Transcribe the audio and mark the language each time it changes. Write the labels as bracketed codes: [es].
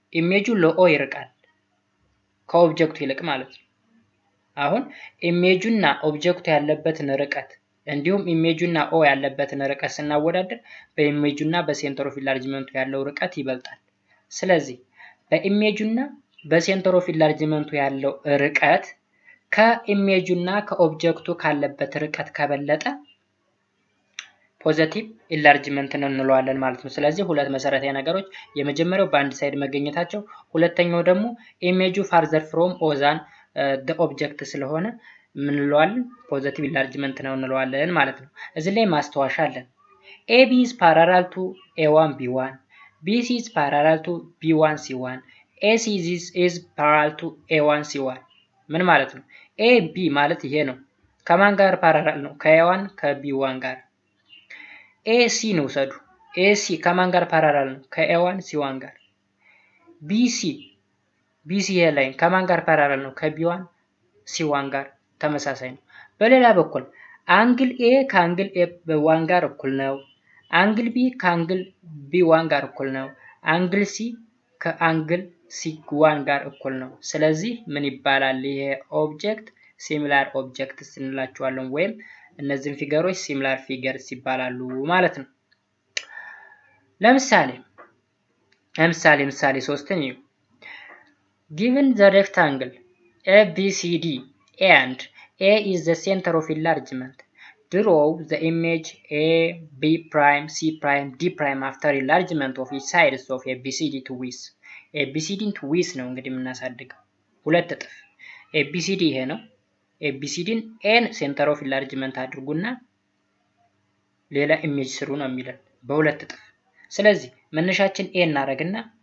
[am] ኢሜጁ ለኦ ይርቃል ከኦብጀክቱ ይልቅ ማለት ነው። አሁን ኢሜጁና ኦብጀክቱ ያለበትን ርቀት እንዲሁም ኢሜጁና ኦ ያለበትን ርቀት ስናወዳደር በኢሜጁና በሴንተር ኦፍ ኢንላርጅመንቱ ያለው ርቀት ይበልጣል። ስለዚህ በኢሜጁና በሴንተር ኦፍ ኢንላርጅመንቱ ያለው ርቀት ከኢሜጁና ከኦብጀክቱ ካለበት ርቀት ከበለጠ ፖዚቲቭ ኢንላርጅመንት ነው እንለዋለን ማለት ነው። ስለዚህ ሁለት መሰረታዊ ነገሮች፣ የመጀመሪያው በአንድ ሳይድ መገኘታቸው፣ ሁለተኛው ደግሞ ኢሜጁ [en] ፋርዘር ፍሮም ኦ ዛን the object [am] ስለሆነ ምን እንለዋለን? ፖዚቲቭ ኢንላርጅመንት ነው እንለዋለን ማለት ነው። እዚህ ላይ ማስተዋሻ አለን። [en] AB is parallel to A1 B1, BC is parallel to B1 C1, AC is parallel to A1 C1። [am] ምን ማለት ነው? AB ማለት ይሄ ነው። ከማን ጋር ፓራላል ነው? ከA1 ከB1 ጋር። AC ነው ሰዱ። AC ከማን ጋር ፓራላል ነው? ከA1 C1 ጋር። BC ላይ ከማን ጋር ፓራላል ነው? ከB1 C1 ጋር ተመሳሳይ ነው። በሌላ በኩል አንግል A ከአንግል A1 ጋር እኩል ነው። አንግል B ከአንግል B1 ጋር እኩል ነው። አንግል C ከአንግል C1 ጋር እኩል ነው። ስለዚህ ምን ይባላል? ይሄ ኦብጀክት ሲሚላር ኦብጀክትስ እንላቸዋለን፣ ወይም እነዚህን ፊገሮች ሲሚላር ፊገርስ ይባላሉ ማለት ነው። ለምሳሌ 3ን እዩ። [en] given the rectangle ABCD and A is the center of enlargement, draw the image A, B prime, C prime, D prime after enlargement of each sides of ABCD to width. [am] ABCD to width ነው እንግዲህ የምናሳድገው ሁለት እጥፍ። ABCD ይሄ ነው። ABCDን ኤን ሴንተር ኦፍ ኢንላርጅመንት አድርጉና ሌላ ኢሜጅ ስሩ ነው የሚለን በሁለት እጥፍ። ስለዚህ መነሻችን ኤ እናደርግና